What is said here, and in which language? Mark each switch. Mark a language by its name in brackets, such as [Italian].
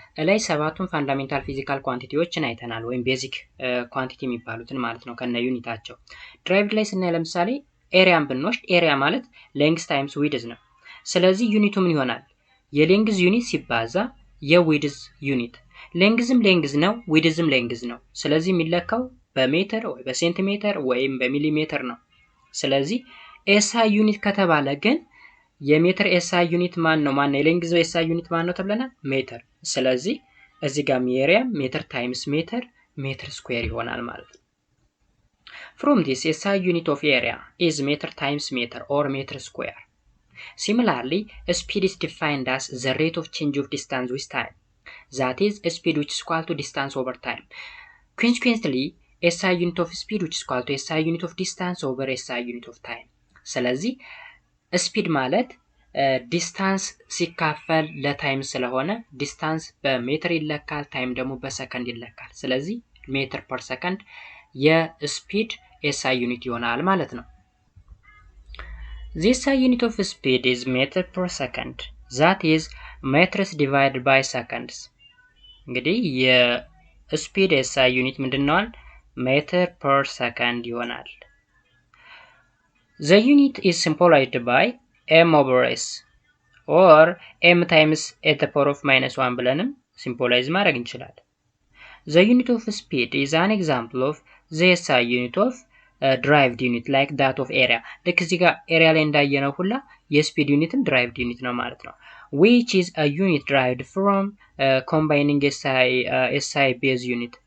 [Amharic] ላይ ሰባቱን ፋንዳሜንታል ፊዚካል ኳንቲቲዎችን አይተናል ወይም ቤዚክ ኳንቲቲ የሚባሉትን ማለት ነው ከነ ዩኒታቸው ድራይቭድ ላይ ስናይ ለምሳሌ ኤሪያን ብንወስድ ኤሪያ ማለት [English] length times width [Amharic] ነው ስለዚህ ዩኒቱ ምን ይሆናል የሌንግዝ ዩኒት ሲባዛ የዊድዝ ዩኒት ሌንግዝም ሌንግዝ ነው ዊድዝም ሌንግዝ ነው ስለዚህ የሚለካው በሜትር ወይ በሴንቲሜትር ወይም በሚሊሜትር ነው ስለዚህ SI ዩኒት ከተባለ ግን የሜትር SI ዩኒት ማን ነው የሌንግዝ SI ዩኒት ማን ነው ተብለናል ሜትር ስለዚህ እዚህ ጋር ኤሪያ ሜትር ታይምስ ሜትር ስኩዌር ይሆናል ማለት ነው። [English] From this SI unit of area is meter times meter or meter square. Similarly, speed is defined as the rate of change of distance with time. That is, speed which is equal to distance over time. Consequently, SI unit of speed which is equal to SI unit of distance over SI unit of time. [Amharic] ስለዚህ ስፒድ ማለት ዲስታንስ ሲካፈል ለታይም ስለሆነ ዲስታንስ በሜትር ይለካል፣ ታይም ደግሞ በሰከንድ ይለካል። ስለዚህ ሜትር ፐር ሰከንድ የስፒድ SI ዩኒት ይሆናል ማለት ነው። [English] The SI unit of speed is meter per second. That is meters divided by seconds. [Amharic] እንግዲህ የስፒድ SI ዩኒት ምንድነው? ሜትር ፐር ሰከንድ ይሆናል። [English] The unit is simplified by m over s or m times a to the power of -1 [Amharic] ብለንም ሲምፕላይዝ ማድረግ እንችላለን። [English] The unit of speed is an example of the SI unit of derived unit like that of area. [Amharic] ልክ እዚህ ጋር ኤሪያ ላይ እንዳየነው ሁላ የስፒድ ዩኒትም derived ዩኒት ነው ማለት ነው። [English] Which is a unit derived from combining SI base unit.